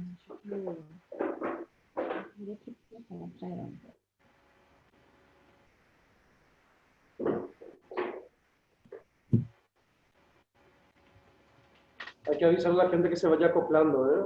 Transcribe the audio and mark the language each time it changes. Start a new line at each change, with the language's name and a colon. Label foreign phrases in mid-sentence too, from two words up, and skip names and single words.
Portuguese: Tipo, eu queria que eu falar pra ela.
Spanish: Hay que avisarle a la gente que se vaya acoplando, ¿eh?